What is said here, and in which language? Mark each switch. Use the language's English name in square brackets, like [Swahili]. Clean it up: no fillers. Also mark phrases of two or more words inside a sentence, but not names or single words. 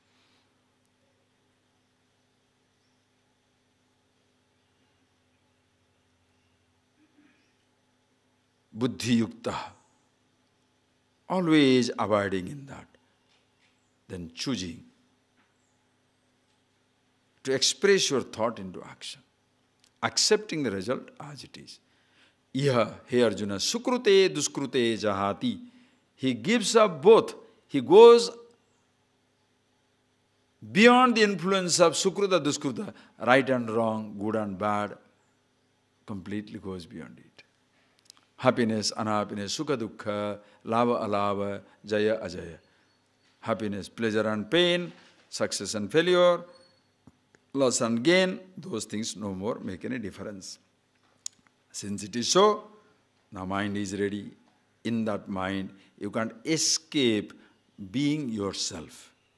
[Sanskrit] Buddhi yukta. [English] Always abiding in that. Then choosing to express your thought into action. Accepting the result as it is. [Sanskrit] Iha, [English] hey Arjuna, [Sanskrit] sukrute duskrute jahati. [English] He gives up both. He goes beyond the influence of [Sanskrit] sukruta, duskruta, [English] right and wrong, good and bad, completely goes beyond it. Happiness, unhappiness, [Sanskrit] sukha, dukkha, lava, alava, jaya, ajaya. [English] Happiness, pleasure and pain, success and failure, loss and gain, those things no more make any difference. Since it is so, now mind is ready. In that mind, you can't escape being yourself.